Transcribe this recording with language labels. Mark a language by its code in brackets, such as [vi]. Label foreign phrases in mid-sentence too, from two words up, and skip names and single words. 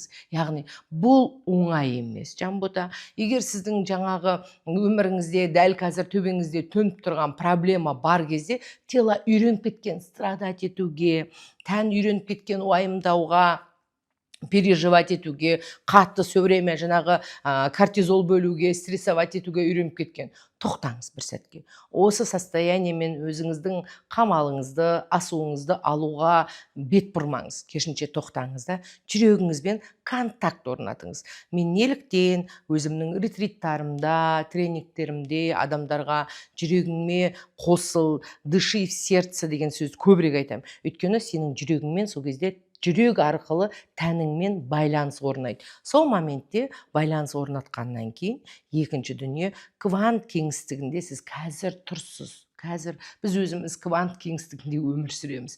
[kk] Яғни бұл оңай емес, Жанбота. Егер сіздің жаңағы өміріңізде дәл қазір төбеңізде төніп тұрған проблема бар кезде, тело үйреніп кеткен страдать етуге, тән үйреніп кеткен уайымдауға, переживать етуге, қатты [ru] все время [kk] жаңағы кортизол бөлуге, стрессовать етуге үйреніп кеткен. Тоқтаңыз бір сәтке. Осы состояниемен өзіңіздің қамалыңызды, асуыңызды алуға бет бұрмаңыз. Керісінше тоқтаңыз да, жүрегіңізбен контакт орнатыңыз. Мен неліктен өзімнің ретриттарымда, тренингтерімде адамдарға жүрегіңме қосыл, [ru] дыши в сердце [kk] деген сөзді көбірек айтамын. Өйткені сенің жүрегіңмен сол кезде жүрек арқылы тәніңмен байланыс орнайды. Сол моментте байланыс орнатқаннан кейін екінші дүние квант кеңістігінде сіз қазір тұрсыз. Қазір біз өзіміз квант кеңістігінде өмір сүреміз.